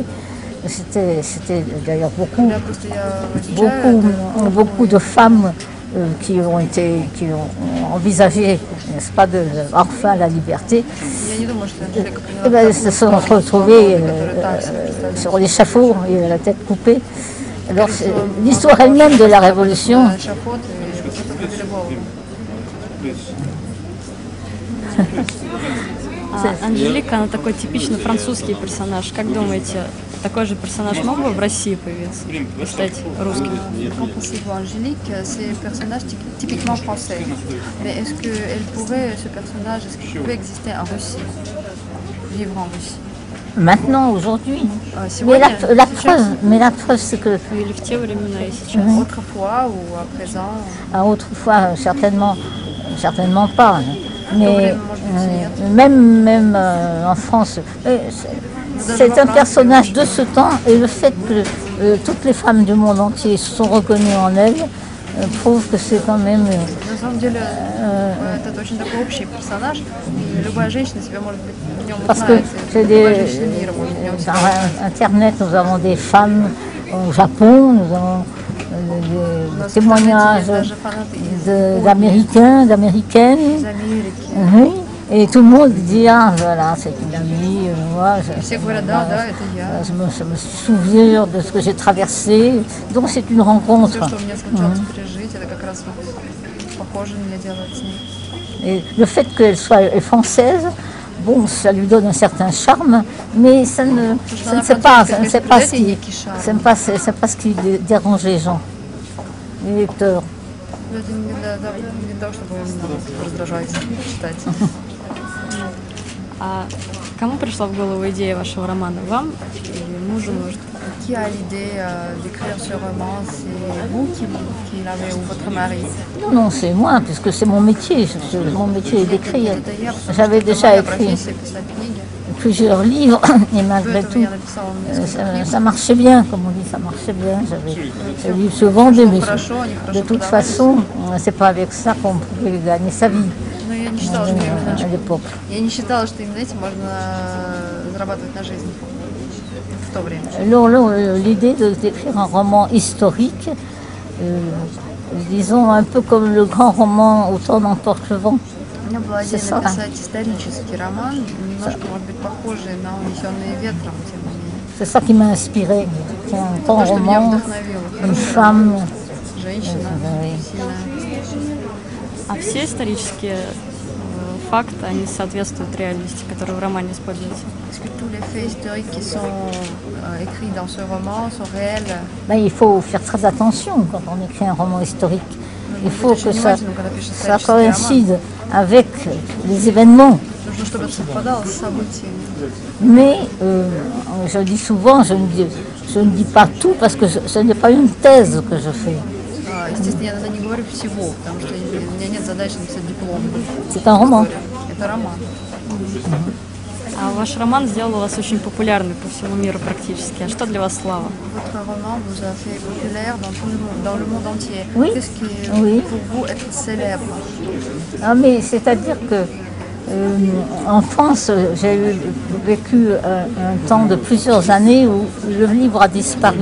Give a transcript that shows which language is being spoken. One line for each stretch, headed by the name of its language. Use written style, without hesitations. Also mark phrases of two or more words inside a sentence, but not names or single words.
French: C'était d'ailleurs beaucoup de femmes qui ont envisagé, n'est-ce pas, enfin la liberté. Se sont retrouvées sur l'échafaud et la tête coupée. Alors l'histoire elle-même de la révolution.
Russian: Анжелика, она такой типичный французский персонаж. Как думаете, такой же персонаж мог бы в России появиться и стать русским?
French: Qu'en pensez-vous, Angélique? C'est un personnage typiquement français. Mais est-ce que ce personnage pouvait exister en Russie, vivre en Russie? Maintenant, aujourd'hui. Mais la preuve, c'est que. Autrefois ou à présent? Autrefois, certainement pas. Mais même en France, c'est un personnage de ce temps, et le fait que toutes les femmes du monde entier se sont reconnues en elle prouve que c'est quand même...
Russian: На самом деле, это очень такой общий персонаж, и любая женщина себя может быть в нем узнает. Любая женщина мира может в нем себя узнать.
French: Sur Internet, nous avons des femmes au Japon, nous avons des témoignages d'Américains, d'Américaines. Oui. Et tout le monde dit, ah voilà, c'est une amie, moi, je me souviens de ce que j'ai traversé. Donc c'est une rencontre. Et le fait qu'elle soit française, bon, ça lui donne un certain charme, mais ça ne c'est pas ce qui dérange les gens, les lecteurs.
Russian: А кому пришла в голову идея вашего романа? Вам или мужу, может?
French: Qui a l'idée d'écrire ce roman? C'est vous qui l'avez ou votre mari? Non, c'est moi, puisque c'est mon métier. Mon métier est d'écrire. J'avais déjà écrit plusieurs livres, et malgré tout, ça marchait bien, comme on dit, ça marchait bien. Les livres se vendaient, mais de toute façon, c'est pas avec ça qu'on pouvait gagner sa vie. À l'époque.
Russian: Я не считала, что именно этим можно зарабатывать на жизнь в то время.
French: L'idée d'écrire un roman historique, disons un peu comme le grand roman Autant n'emporte le vent.
Russian: У меня была идея написать исторический роман, немножко, может быть, похожий на «Унесенные ветром», тем не менее.
French: C'est ça qui m'a inspiré. Un grand roman, une femme.
Russian: Женщина, сильная. А все исторические факты, они соответствуют реальности, которая в романе используется?
French: Est-ce que tous les faits historiques qui sont écrits dans ce roman sont réels? Il faut faire très attention quand on écrit un roman historique. Il faut que ça coïncide avec les événements. Mais je dis souvent, je ne dis pas tout parce que ce n'est pas une thèse que je fais.
Russian: Естественно, я иногда не говорю всего, потому что у меня нет задачи написать диплом.
French: C'est un roman.
Russian: Это роман. А ваш роман сделал вас очень популярной по всему миру практически. А что для вас слава?
French: Votre roman vous a fait populaire dans le monde entier. Oui. Qu'est-ce qui pour vous être célèbre? Ah, mais c'est-à-dire que en France, j'ai vécu un temps de plusieurs années où le livre a disparu.